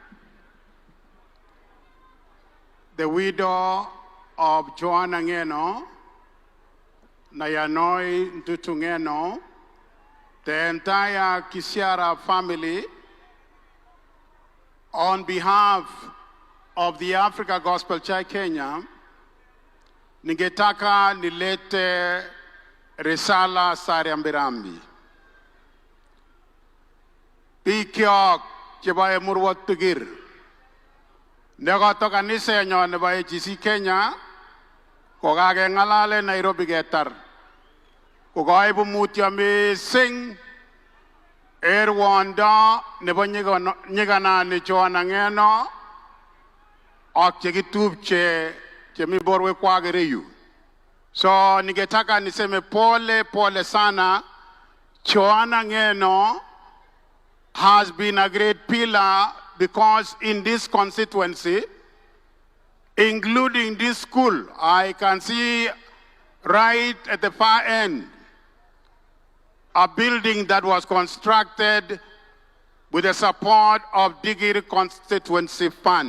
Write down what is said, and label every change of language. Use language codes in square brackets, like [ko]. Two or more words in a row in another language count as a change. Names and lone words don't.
[en] the widow of Joanna Ngeno, Nayanoi Ntutu Ngeno, the entire Kisiara family, on behalf of the Africa Gospel Church Kenya, [sw] ningetaka nilete risala sa rambirambi. [kln] Pikyok chebo Murwot Tugir. Negoto kanisa nyo nebo AGC Kenya, kokakengalale Nairobi ketar. Kokaibu mutyo mising Rwanda nebo nyiganani Joanna Ngeno ak chekitupche chemi borwekwak ireyu. [sw] So ningetaka niseme pole sana. [en] Joanna Ngeno has been a great pillar because in this constituency, including this school, I can see right at the far end a building that was constructed with the support of Digiri Constituency Fund.